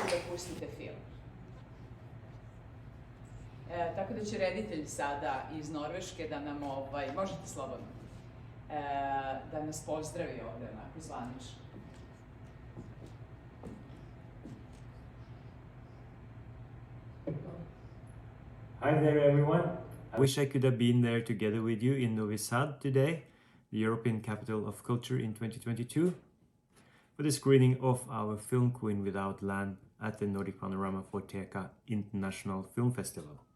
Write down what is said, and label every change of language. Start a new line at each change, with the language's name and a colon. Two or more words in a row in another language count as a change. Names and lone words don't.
Serbian: pustite film. Tako da će reditelj sada iz Norveške da nam, možete slobodno, da nas pozdravi ovde onako zvanično.
English: Hi there everyone. I wish I could have been there together with you in Novi Sad today, the European Capital of Culture in 2022, for the screening of our film Queen Without Land at the Nordic Panorama Forteka International Film Festival.